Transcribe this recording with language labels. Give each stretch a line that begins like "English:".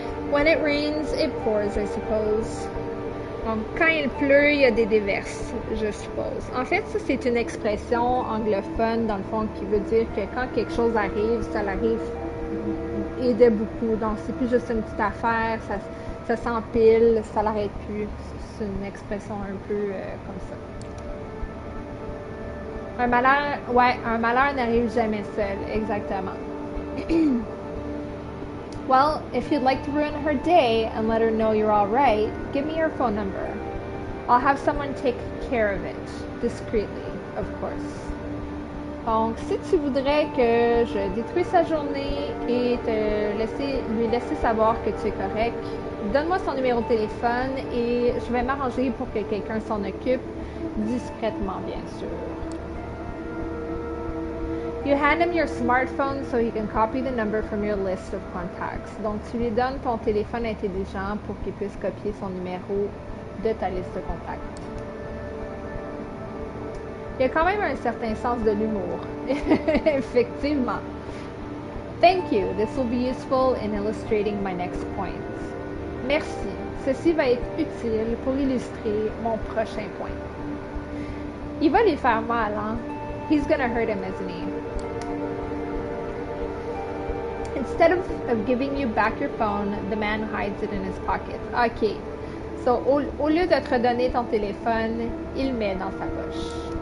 English: When it rains, it pours, I suppose.
French: Donc, quand il pleut, il y a des déverses, je suppose. En fait, ça, c'est une expression anglophone, dans le fond, qui veut dire que quand quelque chose arrive, ça l'arrive et de beaucoup. Donc, c'est plus juste une petite affaire, ça s'empile, ça l'arrête plus. C'est une expression un peu comme ça. Un malheur n'arrive jamais seul, exactement.
English: Well, if you'd like to ruin her day and let her know you're all right, give me your phone number. I'll have someone take care of it, discreetly, of course.
French: Donc, si tu voudrais que je détruise sa journée et lui laisser savoir que tu es correct, donne-moi son numéro de téléphone et je vais m'arranger pour que quelqu'un s'en occupe, discrètement, bien sûr. You hand him your smartphone so he can copy the number from your list of contacts. Donc, tu lui donnes ton téléphone intelligent pour qu'il puisse copier son numéro de ta liste de contacts. Il y a quand même un certain sens de l'humour. Effectivement.
English: Thank you. This will be useful in illustrating my next point.
French: Merci. Ceci va être utile pour illustrer mon prochain point. Il va lui faire mal, hein?
English: He's gonna hurt him, isn't he? Instead of giving you back your phone, the man hides it in his pocket. OK.
French: So, au lieu de te redonner ton téléphone, il le met dans sa poche.